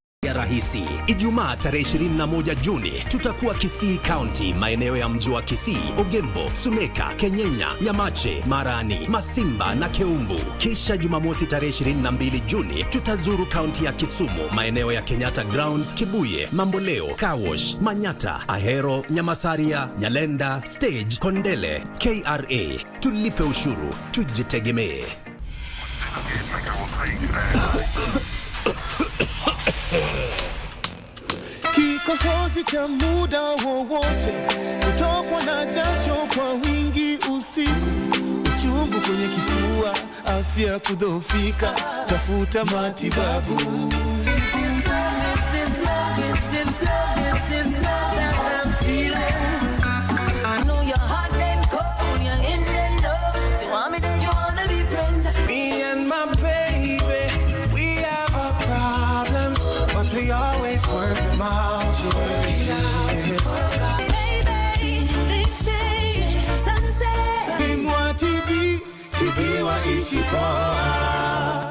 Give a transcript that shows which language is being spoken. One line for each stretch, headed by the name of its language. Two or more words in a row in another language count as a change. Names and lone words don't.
Swahili: njia rahisi. Ijumaa tarehe 21 Juni tutakuwa Kisii County, maeneo ya mji wa Kisii, Ogembo, Suneka, Kenyenya, Nyamache, Marani, Masimba na Keumbu. Kisha Jumamosi tarehe 22 Juni tutazuru kaunti ya Kisumu, maeneo ya Kenyatta Grounds, Kibuye, Mamboleo, Kawosh, Manyata, Ahero, Nyamasaria, Nyalenda, Stage, Kondele, KRA. Tulipe ushuru, tujitegemee. Kikohozi cha muda wowote, kutokwa na jasho kwa wingi usiku, uchungu kwenye kifua, afya kudhoofika, tafuta matibabu.
English: Me and my baby, we have our problems, but we always work them out.
Swahili: Bimwa TB wa ishi poa.